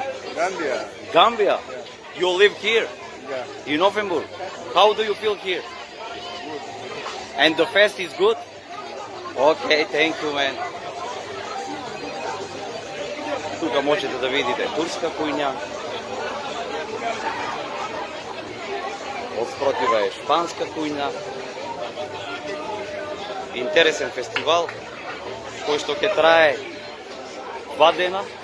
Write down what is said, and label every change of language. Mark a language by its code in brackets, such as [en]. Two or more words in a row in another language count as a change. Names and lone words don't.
[mk] Гамбија. [en] Gambia. You live here Yeah. in Offenburg. How do you feel here? And the fest is good? Okay, thank you, man. [mk] Тука можете да видите турска кујња. Отспротива е шпанска кујња. Интересен фестивал кој што ќе трае 2 дена.